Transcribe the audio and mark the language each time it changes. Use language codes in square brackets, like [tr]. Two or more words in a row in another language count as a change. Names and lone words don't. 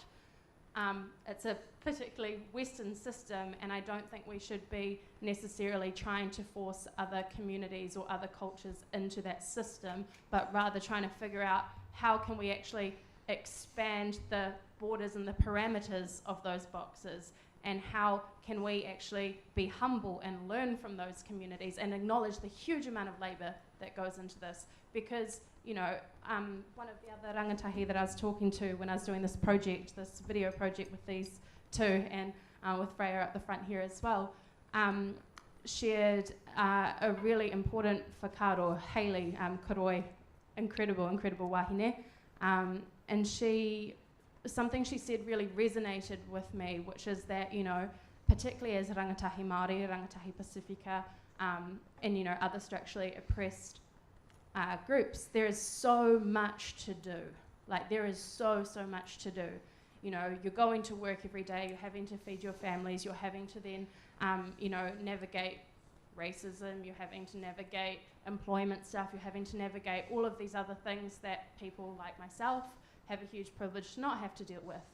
[en] It's a particularly Western system, and I don't think we should be necessarily trying to force other communities or other cultures into that system, but rather trying to figure out how can we actually expand the borders and the parameters of those boxes, and how can we actually be humble and learn from those communities and acknowledge the huge amount of labour that goes into this. Because, you know, one of the other rangatahi that I was talking to when I was doing this project, this video project with these two, and with Freya at the front here as well, shared a really important whakaaro, Hayley Koroi, incredible wahine, and something she said really resonated with me, which is that, you know, particularly as [mi] rangatahi Māori, [en] rangatahi Pacifica, and, you know, other structurally oppressed groups, there is so much to do. Like, there is so much to do. You know, you're going to work every day, you're having to feed your families, you're having to then, you know, navigate racism, you're having to navigate employment stuff, you're having to navigate all of these other things that people like myself have a huge privilege to not have to deal with.